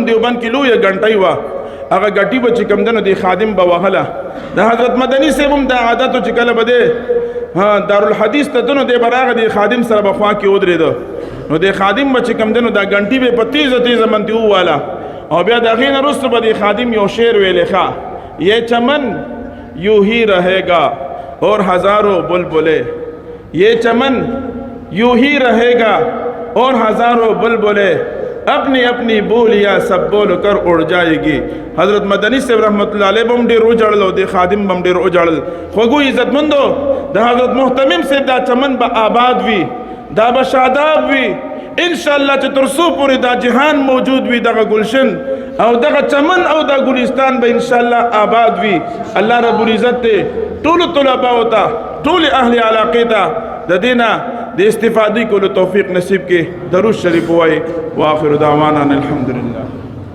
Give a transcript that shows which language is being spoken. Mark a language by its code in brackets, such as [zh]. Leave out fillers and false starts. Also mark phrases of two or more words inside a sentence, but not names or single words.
[ps] دیوبند کې لویه ګنټۍ وه هغه ګټي به چې کوم دنو دی خادم به وهله د حضرت مدني صاحب هم دا عادت و چې کله به دی دارالحدیث ته دنو دی به راغی دی خادم سره به خوا کې ودرېده نو دی خادم به چې کوم دنو دا ګنټي به په تیزه تیزه منتې وواله او بیا د هغې نه وروسته به دی خادم یو شعر ویلې ښه [ur] یہ چمن یوں ہی رہے گا اور ہزاروں بلبلے یہ چمن یوں ہی رہے گا اور ہزاروں بلبلے اپنی اپنی بولیاں سب بول کر اڑ جائے گی حضرت مدنی صاحب رحمت [ar] اللہ علیہ [ps] بم ډېر وجړل او د خادم بم ډېر وجړل خوږو عزتمندو د حضرت محتمم صاحب دا چمن به آباد وي دا به شاداب وي انشاءاللہ چې تر څو پورې دا جهان موجود وي دغه گلشن او دغه چمن او دا ګلستان به انشاءاللہ آباد وي [ar] الله رب العزت [ps] ته ټولو طلباو ته ټولې اهل علاقې ته د دې نه د استفادې کولو توفیق نصیب کې درود شریف ووایي [ar] واخر دعوانا الحمدلله